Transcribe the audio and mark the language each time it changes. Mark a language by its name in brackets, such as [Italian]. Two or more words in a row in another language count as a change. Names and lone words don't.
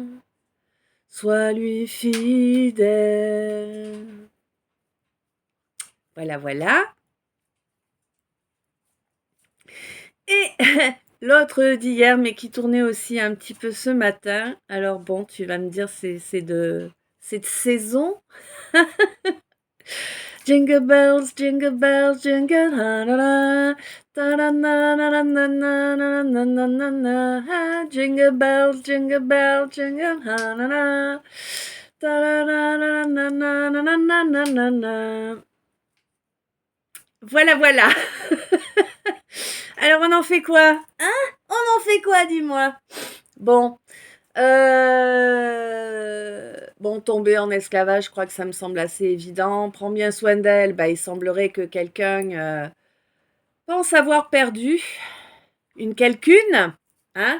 [French] Sois lui fidèle. Voilà, voilà. Et l'autre d'hier, mais qui tournait aussi un petit peu ce matin. Alors bon, tu vas me dire, c'est de saison. [English] Jingle bells, jingle bells, jingle la la la. Da na na na na na na na na na na na. Jingle bells, jingle bells, jingle la la la. Da na na na na na na na na na na. [French] Voilà, voilà. Alors on en fait quoi? Hein? On en fait quoi, dis-moi? Bon. Bon, tomber en esclavage, je crois que ça me semble assez évident. Prends bien soin d'elle, bah, il semblerait que quelqu'un pense avoir perdu une quelqu'une, hein?